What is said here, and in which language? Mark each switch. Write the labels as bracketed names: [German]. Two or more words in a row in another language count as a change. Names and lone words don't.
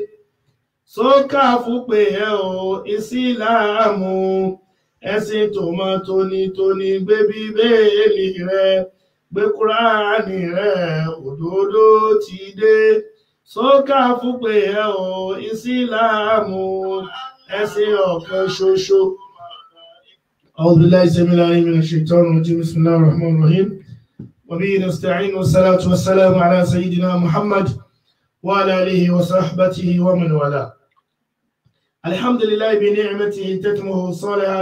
[Yoruba] Sókà fún pé ẹ o Ìsìlámù, ẹ̀sìn tó mọ́ tónítóní. Gbé Bíbélì rẹ, gbé Kùránì rẹ, òdodo ti dé. Sókà fún pé ẹ o Ìsìlámù, ẹ̀sìn ọ̀kan ṣoṣo. [Arabic] أعوذ بالله السميع العليم من الشيطان الرجيم. بسم الله الرحمن الرحيم. وبه نستعين والصلاة والسلام على سيدنا محمد وعلى آله وصحبه ومن والاه. الحمد لله بنعمته تتمه الصالحات.